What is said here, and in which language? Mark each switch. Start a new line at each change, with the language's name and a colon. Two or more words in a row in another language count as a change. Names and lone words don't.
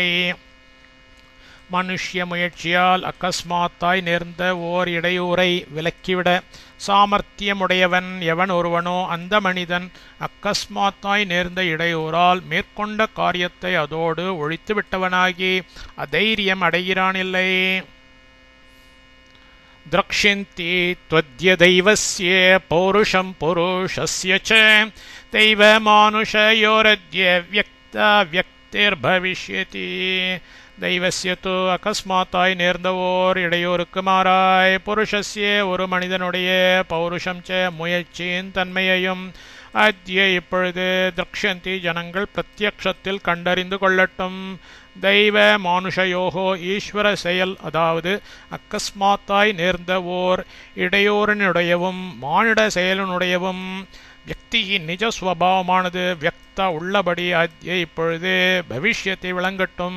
Tamil: மனுஷ்ய முயற்சியால் அக்கஸ்மாத்தாய் நேர்ந்த ஓர் இடையூரை விலக்கிவிட சாமர்த்தியமுடையவன் எவன் ஒருவனோ அந்த மனிதன் அக்கஸ்மாத்தாய் நேர்ந்த இடையூறால் மேற்கொண்ட காரியத்தை அதோடு ஒழித்து விட்டவனாகி அதைரியம் அடைகிறானில்லை.
Sanskrit: द्रक्ष्यन्ति त्वद्य दैवस्य पौरुषं पुरुषस्य च दैवमानुषयोरद्य व्यक्तिर्भविष्यति. दैवस्य तु
Tamil: அகஸ்மாத்தாய் நேர்ந்தவோர் இடையோருக்கு மாறாய் புருஷஸ்ய ஒரு மனிதனுடைய
Sanskrit: पौरुषं च
Tamil: முயற்சியின் தன்மையையும் அத்ய இப்பொழுது திரக்ஷந்தி ஜனங்கள் பிரத்யக்ஷத்தில் கண்டறிந்து கொள்ளட்டும்.
Sanskrit: दैव मानुषयोगो
Tamil: ஈஸ்வர செயல் அதாவது அக்கஸ்மாத்தாய் நேர்ந்த ஓர் இடையோரனுடையவும் மானிட செயலினுடையவும் வியக்தியின் நிஜ ஸ்வபாவமானது வியக்த உள்ளபடி அத்ய இப்பொழுது பவிஷ்யத்தை விளங்கட்டும்.